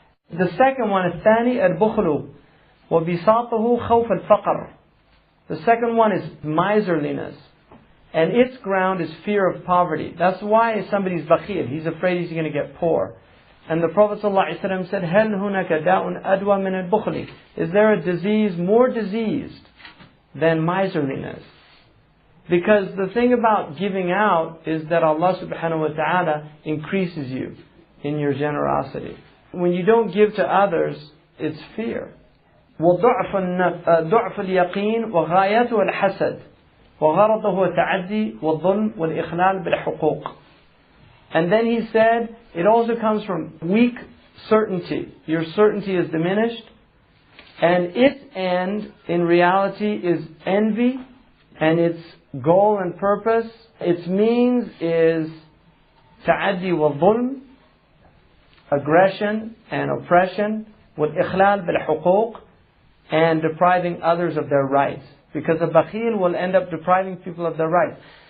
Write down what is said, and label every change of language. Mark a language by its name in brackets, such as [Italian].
[English] The second one is [Arabic] ثاني البخل وبساطه خوف الفقر. [English] The second one is miserliness. And its ground is fear of poverty. That's why somebody's bakhil. He's afraid he's going to get poor. And the Prophet ﷺ said, [Arabic] هَلْ هُنَكَ دَاءٌ أَدْوَى مِنَ الْبُخْلِ. [English] Is there a disease more diseased than miserliness? Because the thing about giving out is that Allah subhanahu wa ta'ala increases you in your generosity. When you don't give to others, it's fear. [Arabic] وضعف اليقين وغايته الحسد وغرضه التعدي والظلم والإخلال بالحقوق. [English] And then he said, it also comes from weak certainty. Your certainty is diminished. And its end, in reality, is envy. And its goal and purpose, its means is [Arabic] تعدي والظلم, [English] aggression and oppression, [Arabic] والإخلال بالحقوق, [English] and depriving others of their rights. Because a bakhil will end up depriving people of their rights.